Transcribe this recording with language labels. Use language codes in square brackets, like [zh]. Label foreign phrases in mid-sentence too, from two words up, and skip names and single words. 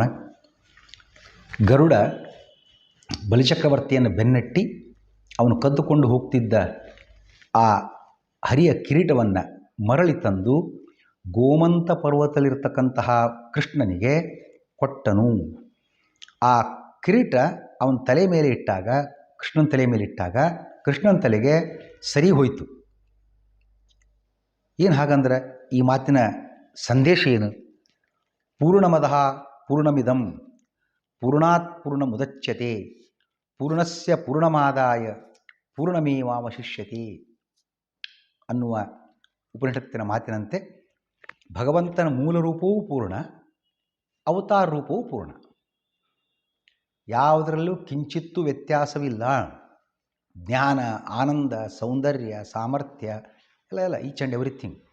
[kn] ಗರುಡ ಬಲಿಚಕ್ರವರ್ತಿಯನ್ನು ಬೆನ್ನಟ್ಟಿ ಅವನು ಕದ್ದುಕೊಂಡು ಹೋಗ್ತಿದ್ದ ಆ ಹರಿಯ ಕಿರೀಟವನ್ನು ಮರಳಿ ತಂದು ಗೋಮಂತ ಪರ್ವತದಲ್ಲಿರ್ತಕ್ಕಂತಹ ಕೃಷ್ಣನಿಗೆ ಕೊಟ್ಟನು. ಆ ಕಿರೀಟ ಅವನ ತಲೆ ಮೇಲೆ ಇಟ್ಟಾಗ, ಕೃಷ್ಣನ ತಲೆ ಮೇಲೆ ಇಟ್ಟಾಗ ಕೃಷ್ಣನ ತಲೆಗೆ ಸರಿ ಹೋಯಿತು. ಏನು ಹಾಗಂದ್ರೆ ಈ ಮಾತಿನ ಸಂದೇಶ ಏನು? [sa] ಪೂರ್ಣಮದಃ ಪೂರ್ಣಮಿದಂ ಪೂರ್ಣಾತ್ ಪೂರ್ಣಮುದಚ್ಯತೆ ಪೂರ್ಣಸ್ಯ ಪೂರ್ಣಮಾದಾಯ ಪೂರ್ಣಮೇವಾವಶಿಷ್ಯತೆ [kn] ಅನ್ನುವ ಉಪನಿಷತ್ತಿನ ಮಾತಿನಂತೆ ಭಗವಂತನ ಮೂಲ ರೂಪವೂ ಪೂರ್ಣ, ಅವತಾರ ರೂಪವೂ ಪೂರ್ಣ. ಯಾವುದರಲ್ಲೂ ಕಿಂಚಿತ್ತೂ ವ್ಯತ್ಯಾಸವಿಲ್ಲ. ಜ್ಞಾನ, ಆನಂದ, ಸೌಂದರ್ಯ, ಸಾಮರ್ಥ್ಯ ಎಲ್ಲ [en] each and everything.